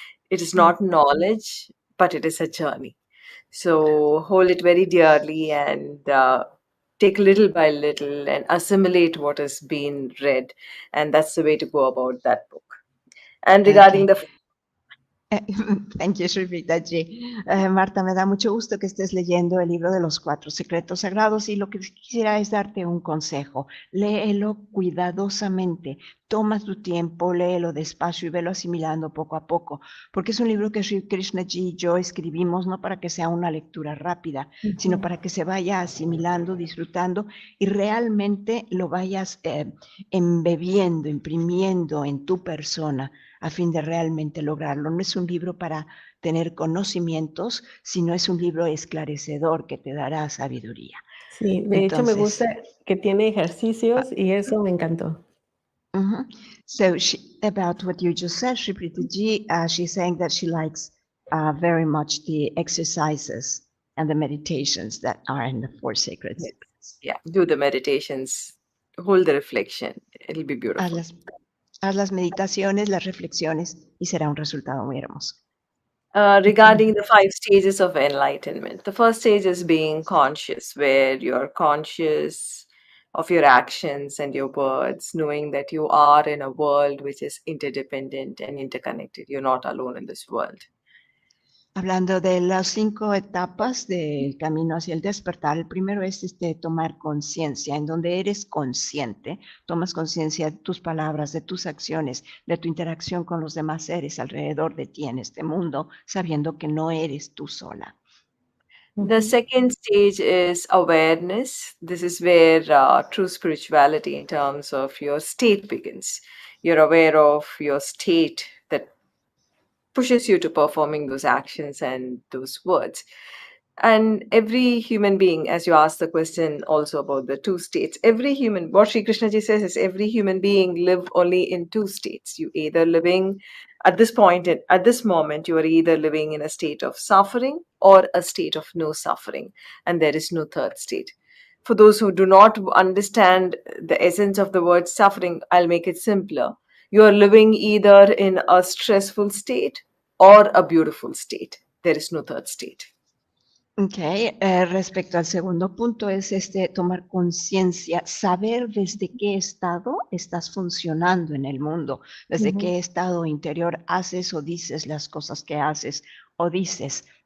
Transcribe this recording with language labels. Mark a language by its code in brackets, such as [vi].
[en] It is not knowledge, but it is a journey. So hold it very dearly and take little by little and assimilate what has been read. And that's the way to go about that book. And regarding Okay. the Thank you, Sri Preethaji. [es] Marta, me da mucho gusto que estés leyendo el libro de los 4 secretos sagrados, y lo que quisiera es darte un consejo. Léelo cuidadosamente, toma tu tiempo, léelo despacio y velo asimilando poco a poco, porque es un libro que Sri Krishnaji y yo escribimos no para que sea una lectura rápida, sino para que se vaya asimilando, disfrutando y realmente lo vayas embebiendo, imprimiendo en tu persona, a fin de realmente lograrlo. No es un libro para tener conocimientos, sino es un libro esclarecedor que te dará sabiduría. Sí, de hecho me gusta que tiene ejercicios y eso me encantó. [en] So about what you just said, Sri Preethaji, she's saying that she likes very much the exercises and the meditations that are in the 4 sacred secrets. Yeah, do the meditations, hold the reflection. It'll be beautiful. [es] Haz las meditaciones, las reflexiones, y será un resultado muy hermoso. [en] Regarding the 5 stages of enlightenment, the first stage is being conscious, where you're conscious of your actions and your words, knowing that you are in a world which is interdependent and interconnected. You're not alone in this world. [es] Hablando de las 5 etapas del camino hacia el despertar, el primero es tomar conciencia, en donde eres consciente, tomas conciencia de tus palabras, de tus acciones, de tu interacción con los demás seres alrededor de ti en este mundo, sabiendo que no eres tú sola. [en] The second stage is awareness. This is where true spirituality in terms of your state begins. You're aware of your state that pushes you to performing those actions and those words. And every human being, as you asked the question also about the two states, what Sri Krishna ji says is every human being live only in two states. You either living at this moment, you are either living in a state of suffering or a state of no suffering, and there is no third state. For those who do not understand the essence of the word suffering, I'll make it simpler. You are living either in a stressful state or a beautiful state. There is no third state. [es] Okay, respecto al segundo punto es tomar conciencia, saber desde qué estado estás funcionando en el mundo, desde Ujú. qué estado interior haces o dices las cosas que haces o dices.